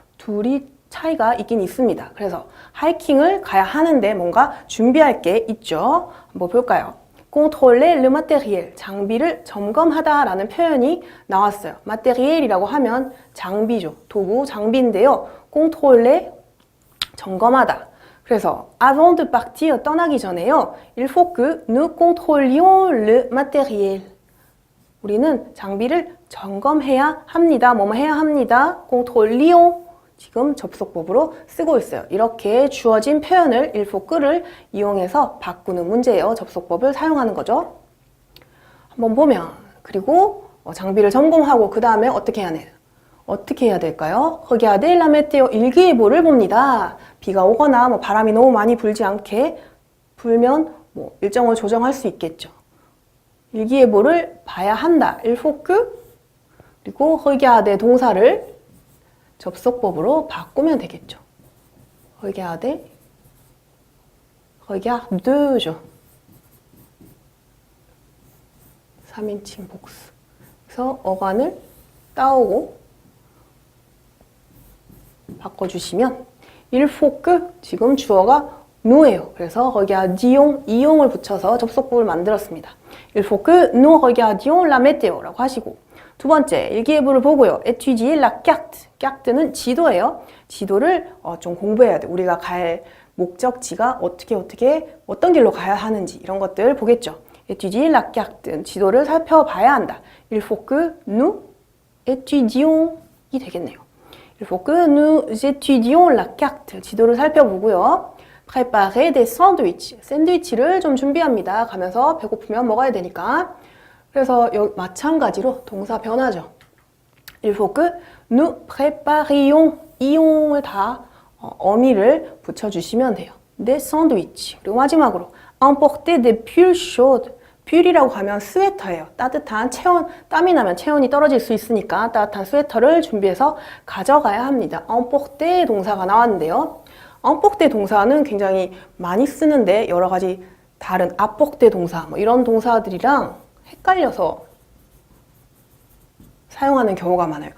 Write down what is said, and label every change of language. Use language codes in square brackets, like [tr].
[ko] 둘이 차이가 있긴 있습니다. 그래서 하이킹을 가야 하는데 뭔가 준비할 게 있죠. 한번 볼까요? [fr] contrôler le matériel, [ko] 장비를 점검하다라는 표현이 나왔어요. matériel이라고 하면 장비죠. 도구, 장비인데요. contrôler, 점검하다. 그래서 [fr] avant de partir, [ko] 떠나기 전에요. [fr] il faut que nous contrôlions le matériel. [ko] 우리는 장비를 점검해야 합니다. 뭐뭐 해야 합니다. contrôlions. 지금 접속법으로 쓰고 있어요. 이렇게 주어진 표현을 il faut que를 이용해서 바꾸는 문제예요. 접속법을 사용하는 거죠. 한번 보면, 그리고 장비를 점검하고 그 다음에 어떻게 해야 될까요? [fr] regarder la météo, [ko] 일기예보를 봅니다. 비가 오거나 뭐 바람이 너무 많이 불지 않게 불면 뭐 일정을 조정할 수 있겠죠. 일기예보를 봐야 한다. il faut que, 그리고 regarder 동사를 접속법으로 바꾸면 되겠죠. regarde죠. 3인칭 복수. 그래서 어간을 따오고 바꿔주시면 il faut que, 지금 주어가 nous예요. 그래서 regardions, 이용을 붙여서 접속법을 만들었습니다. [fr] il faut que nous regardions la météo라고 하시고, [ko] 두 번째, 일기예보를 보고요. [fr] étudier la carte. [ko] carte는 지도예요. 지도를 좀 공부해야 돼. 우리가 갈 목적지가 어떤 길로 가야 하는지 이런 것들 보겠죠. [fr] étudier la carte. [ko] 지도를 살펴봐야 한다. [fr] il faut que nous étudions이 되겠네요. il faut que nous étudions la carte. [ko] 지도를 살펴보고요. [fr] préparer des sandwichs. [ko] 샌드위치를 좀 준비합니다. 가면서 배고프면 먹어야 되니까. 그래서 마찬가지로 동사 변화죠. [fr] il faut que nous préparions. [ko] 이용을 다 어미를 붙여주시면 돼요. [fr] des sandwichs. [ko] 그리고 마지막으로 [fr] emporter des pulls chauds. [ko] 퓨리라고 하면 스웨터예요. 따뜻한 체온, 땀이 나면 체온이 떨어질 수 있으니까 따뜻한 스웨터를 준비해서 가져가야 합니다. emporter 동사가 나왔는데요. emporter 동사는 굉장히 많이 쓰는데 여러 가지 다른 apporter 동사, 뭐 이런 동사들이랑 헷갈려서 사용하는 경우가 많아요.